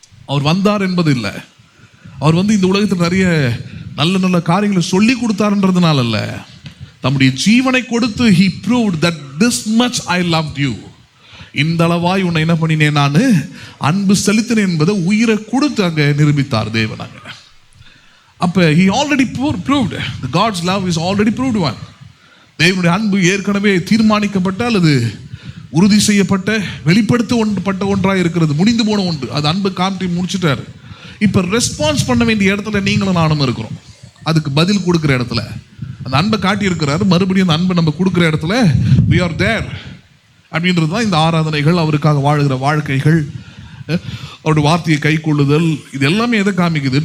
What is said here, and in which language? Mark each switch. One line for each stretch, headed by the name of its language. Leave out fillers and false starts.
Tamil: அவர் வந்தார் என்பது இல்லை, அவர் இந்த உலகத்தில் நிறைய நல்ல நல்ல காரியங்களை சொல்லி கொடுத்தாருன்றதுனால அல்ல, தம்முடைய ஜீவனை கொடுத்து
English: he proved that this much I loved you,
Tamil: இந்த அளவாய் உன்னை என்ன பண்ணினேன், நான் அன்பு செலுத்தினேன் என்பதை உயிரை கொடுத்து அங்கே நிரூபித்தார் தேவன். அங்கே அப்ப
English: he already proved the God's love is already proved one.
Tamil: தேவனுடைய அன்பு ஏற்கனவே தீர்மானிக்கப்பட்ட அல்லது உறுதி செய்யப்பட்ட வெளிப்படுத்தப்பட்ட ஒன்றாக இருக்கிறது, முடிந்து போன ஒன்று. அது அன்பு காமிட்டி முடிச்சுட்டாரு. இப்ப ரெஸ்பான்ஸ் பண்ண வேண்டிய இடத்துல நீங்களும் நானும் இருக்கிறோம். அதுக்கு பதில் கொடுக்குற இடத்துல அந்த அன்பை காட்டி இருக்கிறாரு. மறுபடியும் அந்த அன்பை நம்ம கொடுக்குற இடத்துல
English: we are there
Tamil: அப்படின்றது தான் இந்த ஆராதனைகள், அவருக்காக வாழுகிற வாழ்க்கைகள், அவருடைய வார்த்தையை கை கொள்ளுதல், இது எல்லாமே எதை காமிக்குது?